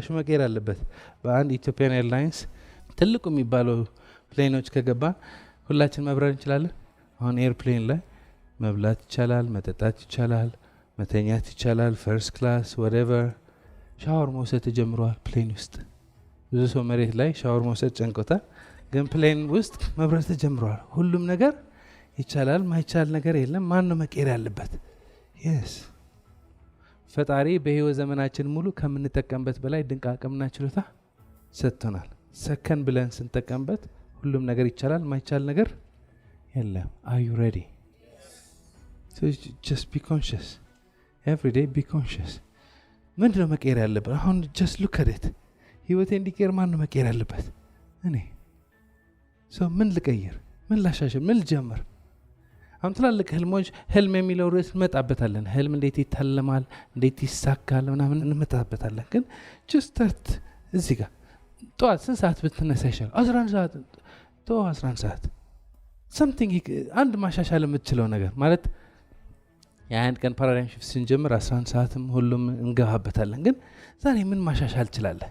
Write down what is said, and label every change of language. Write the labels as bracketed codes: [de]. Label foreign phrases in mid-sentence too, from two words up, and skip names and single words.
[am] መቀየር አለበት። በአንድ ኢትዮጵያን ኤርላይንስ ትልቁ የሚባለው ፕሌኖች ከገባን ሁላችን መብረር እንችላለን። አሁን ኤርፕሌን ላይ መብላት ይቻላል፣ መጠጣት ይቻላል፣ መተኛት ይቻላል። [en] first class [am] ወደቨር። ሻወር መውሰድ ተጀምረዋል ፕሌን ውስጥ። ብዙ ሰው መሬት ላይ ሻወር መውሰድ ጨንቆታል፣ ግን ፕሌን ውስጥ መብረር ተጀምረዋል። ሁሉም ነገር ይቻላል፣ ማይቻል ነገር የለም። ማን ነው መቀየር ያለበት? የስ ፈጣሪ በህይወት ዘመናችን ሙሉ ከምንጠቀምበት በላይ ድንቅ አቅምና ችሎታ ሰጥቶናል። ሰከን ብለን ስንጠቀምበት ሁሉም ነገር ይቻላል፣ ማይቻል ነገር የለም። [en] are you ready? just be conscious every day. be conscious [am] ምንድነው መቀየር ያለበት? አሁን [en] just look at it። [am] ህይወቴ እንዲቀየር ማን ነው መቀየር ያለበት? እኔ። ምን ልቀይር? ምን ላሻሽል? ምን ልጀምር? አሁን ትላልቅ ህልሞች ህልም የሚለው ርዕስ እንመጣበታለን። ህልም እንዴት ይታለማል፣ እንዴት ይሳካል ምናምን እንመጣበታለን። ግን [en] just start [am] እዚህ ጋር ጠዋት ስንት ሰዓት ብትነሳ ይሻላል? 11 ሰዓት 11 ሰዓት something አንድ ማሻሻል የምትችለው ነገር ማለት የአንድ ቀን [en] paradigm shift [am] ስንጀምር 11 ሰዓትም ሁሉም እንገባበታለን። ግን ዛሬ ምን ማሻሻል ትችላለህ?